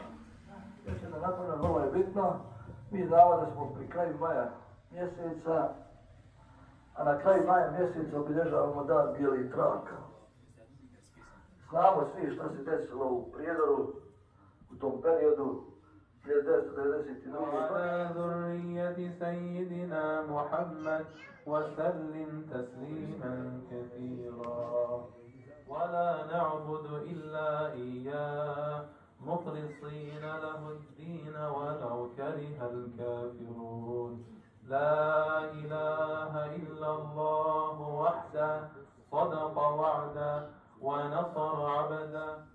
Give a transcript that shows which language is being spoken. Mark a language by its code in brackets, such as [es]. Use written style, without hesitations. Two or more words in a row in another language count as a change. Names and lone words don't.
[bs] Još jedna napomena, vrlo je bitno. Mi znamo da smo pri kraju maja mjeseca, a na kraju maja mjeseca obilježavamo dan bijelih traka. Znamo svi što se desilo u Prijedoru u tom periodu 1992. [ar] وعلى ذرية سيدنا محمد وسلم تسليما كثيرا ولا نعبد إلا إياه مخلصين له الدين ولو كره الكافرون لا إله إلا الله وحده صدق وعده ونصر عبده.